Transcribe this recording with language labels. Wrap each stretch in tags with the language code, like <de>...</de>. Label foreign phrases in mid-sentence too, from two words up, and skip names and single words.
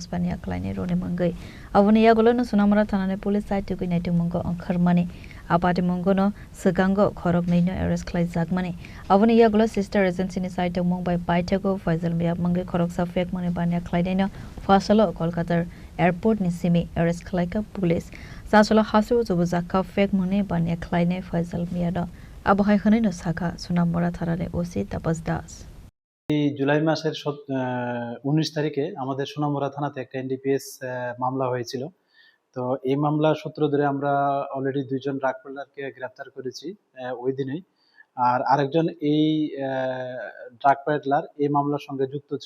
<trp>Pania Klaini Rone Mangai Avuni Yagolona Sunamara Thana ne</trp> <en>Police side</en> <trp>to Naitu Mungo on Kharmani Apati Mongono Sagango Khorokni no arrest Klai Zakmani Avuni Yagola</trp> <en>sister agency</en> <trp>ni side to Mumbai Paitego Faisal Mia Mangai Khoroksa</trp> <en>Fake Money</en> <trp>Bania Klaideno Fasalo Kolkata Airport ni simi arrest Klaika Police Sasolo Hasu Zubuzaka</trp> <en>Fake Money</en> <trp>Bania Klaine Faisal Miado Abohai Hanino Saka Sunamara Tharane OC Tapas Das</trp> <bn>জুলাই মাসের 19 তারিখে আমাদের সোনামুড়া থানাতে একটা এনডিপিএস মামলা হয়েছিল। তো এই মামলার সূত্র ধরে আমরা অলরেডি দুইজন</bn> <en>drug peddler</en> <bn>গ্রেফতার করেছি ওই দিনেই। আর আরেকজন এই</bn> <en>drug peddler</en> <bn>এই মামলার সঙ্গে যুক্ত ছিল।</bn>